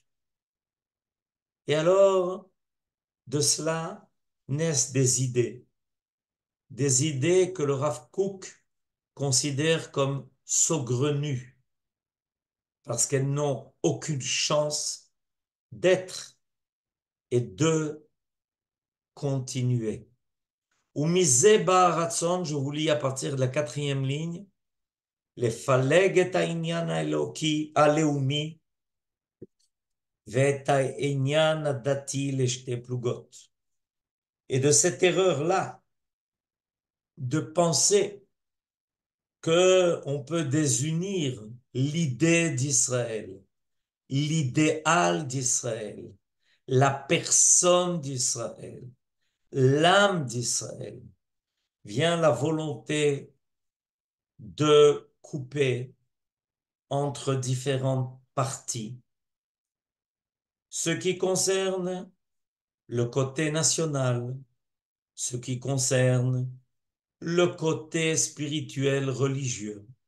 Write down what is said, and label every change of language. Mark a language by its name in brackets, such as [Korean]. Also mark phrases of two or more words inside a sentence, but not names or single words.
[French] Et alors, de cela naissent des idées que le Rav Kook considère comme saugrenues, parce qu'elles n'ont aucune chance d'être et de continuer. [Hebrew] ומשבא הרצון, [French] je vous lis à partir de la 4e ligne, [Hebrew] לפלג את העניין האלוקי הלאומי ואת העניין הדתי לשתי פלוגות. [French] Et de cette erreur-là, de penser qu'on peut désunir l'idée d'Israël, l'idéal d'Israël, la personne d'Israël, l'âme d'Israël, vient la volonté de couper entre différentes parties, ce qui concerne le côté national, ce qui concerne le côté spirituel religieux.